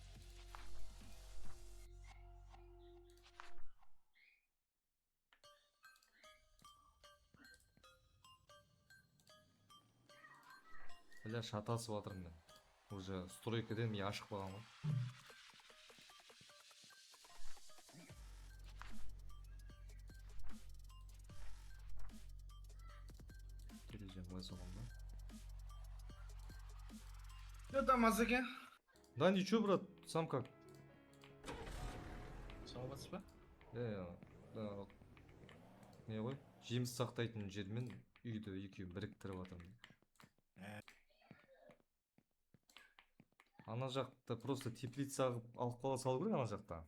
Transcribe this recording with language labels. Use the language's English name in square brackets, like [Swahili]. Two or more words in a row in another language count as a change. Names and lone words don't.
[Kazakh] Бля, шатасып жатырмын мен. Уже стройкадан мен ашық болған ғой. Терезем былай соғам да. [Russian] Что там, Азеке? Да ничего, брат, сам как? [Kyrgyz] Саламатсыз ба? [Kazakh] Да, не ғой, жеміс сақтайтын жермен үйді екеуін біріктіріп жатырмын. Ана жақта просто теплица алып қала салу керек ана жақта.